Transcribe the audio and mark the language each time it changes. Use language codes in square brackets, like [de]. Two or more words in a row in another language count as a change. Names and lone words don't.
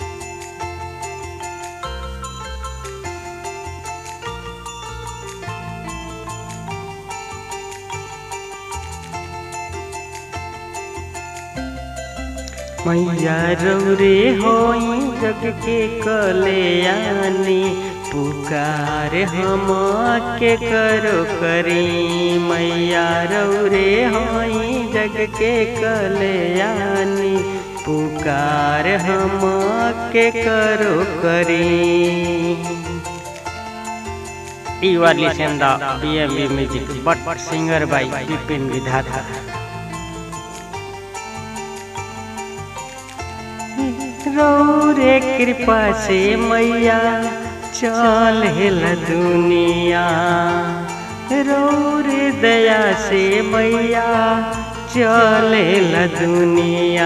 [bho] मैया रौरे होई जग के कल्याणी, पुकार हम के करो करी। मैया रौरे होई जग के कल्याणी, पुकार हम के करो करी। [en] You are listening the BMB music, but singer by Bipin Vidhata। [bho] रौरे कृपा से मैया चलेला दुनिया, रौरे दया से मैया चलेला दुनिया।